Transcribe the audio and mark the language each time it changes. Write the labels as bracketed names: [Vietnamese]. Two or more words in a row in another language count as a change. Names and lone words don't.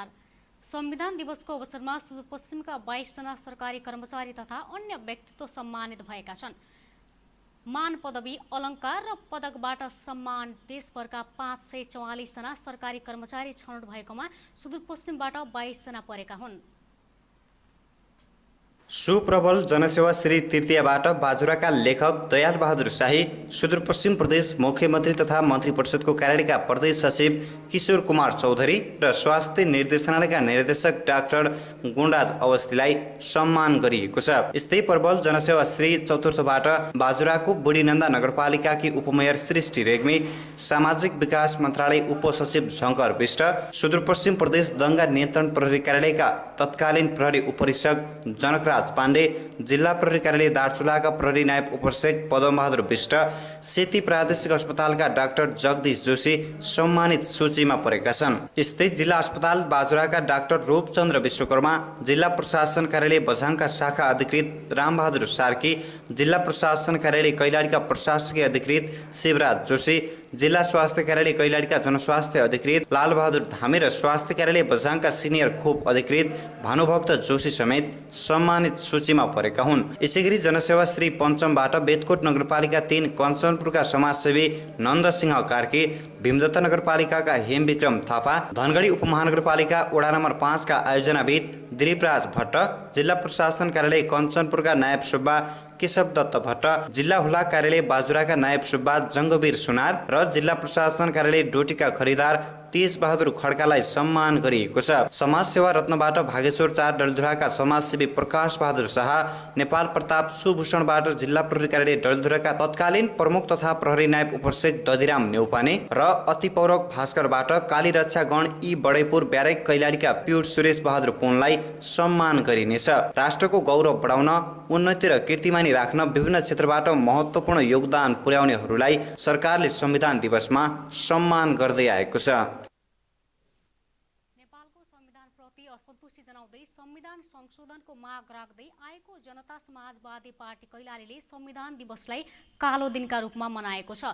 [Nepali] संविधान दिवसको अवसरमा सुदूरपश्चिमका 22 जना सरकारी कर्मचारी तथा अन्य व्यक्तित्व सम्मानित भएका छन्। मान पदवी, अलङ्कार र पदकबाट सम्मान देशभरका 544 जना सरकारी कर्मचारी छनौट भएकोमा सुदूरपश्चिमबाट 22 जना परेका हुन्। सुप्रबल जनसेवा श्री तृतीयबाट बाजुराका लेखक दयाल बहादुर शाही, सुदूरपश्चिम प्रदेश मुख्यमन्त्री तथा मन्त्री परिषदको कार्यालयका प्रदेश सचिव किशोर कुमार चौधरी र स्वास्थ्य निर्देशनालयका निर्देशक डाक्टर गुणराज अवस्थीलाई सम्मान गरिएको छ। यस्तै प्रबल जनसेवा श्री चतुर्थबाट बाजुराको बुढीनन्दा नगरपालिकाकी उपमेयर सृष्टि रेग्मी, सामाजिक विकास मन्त्रालय उपसचिव शङ्कर विष्ट, सुदूरपश्चिम प्रदेश दङ्गा नियन्त्रण प्रहरी कार्यालयका तत्कालीन प्रहरी उपरीक्षक जनकराज पाण्डे, जिल्ला प्रहरी कार्यालय दार्चुलाका प्रहरी नायब उपरीक्षक पदमबहादुर विष्ट, सेती प्रादेशिक अस्पतालका डाक्टर जगदीश जोशी सम्मानित सूचीमा परेका छन्। यस्तै जिल्ला अस्पताल बाजुराका डाक्टर रूपचन्द्र विश्वकर्मा, जिल्ला प्रशासन कार्यालय बझाङका शाखा अधिकृत रामबहादुर सार्की, जिल्ला प्रशासन कार्यालय कैलालीका प्रशासकीय अधिकृत शिवराज जोशी, जिल्ला स्वास्थ्य कार्यालय कैलालीका जनस्वास्थ्य अधिकृत लालबहादुर धामी र स्वास्थ्य कार्यालय बझाङका सिनियर खोप अधिकृत भानुभक्त जोशी समेत सम्मानित सूचीमा परेका हुन्। यसैगरी जनसेवा श्री पञ्चमबाट बेतकोट नगरपालिका 3 कञ्चनपुरका समाजसेवी नन्दसिंह कार्की, भीमदत्त नगरपालिकाका हेमविक्रम थापा, धनगढी उपमहानगरपालिका वडा नम्बर 5 का आयोजनाविद दिलीपराज भट्ट, जिल्ला प्रशासन कार्यालय कञ्चनपुरका नायब सुब्बा केशव दत्त भट्ट, जिल्ला हुलाक कार्यालय बाजुराका नायब सुब्बा जङ्गवीर सुनार र जिल्ला प्रशासन कार्यालय डोटीका खरिदार तेज बहादुर खड्कालाई सम्मान गरिएको छ। समाजसेवा रत्नबाट भागेश्वर 4 डलधुराका समाजसेवी प्रकाश बहादुर शाह, नेपाल प्रताप सुभूषणबाट जिल्ला प्रहरी कार्यालय डलधुराका तत्कालीन प्रमुख तथा प्रहरी नायब उपरीक्षक दधिराम नेउपाने र अतिपौरक भास्करबाट काली रक्षा गण ई बडैपुर ब्यारेक कैलालीका प्युर सुरेश बहादुर पुनलाई सम्मान गरिनेछ। राष्ट्रको गौरव बढाउन, उन्नति र कीर्तिमानी राख्न विभिन्न क्षेत्रबाट महत्त्वपूर्ण योगदान पुर्याउनेहरूलाई सरकारले संविधान दिवसमा सम्मान गर्दै आएको छ। असन्तुष्टि जनाउँदै संविधान संशोधनको माग राख्दै आएको जनता समाजवादी पार्टी कैलालीले संविधान दिवसलाई कालो दिनका रूपमा मनाएको छ।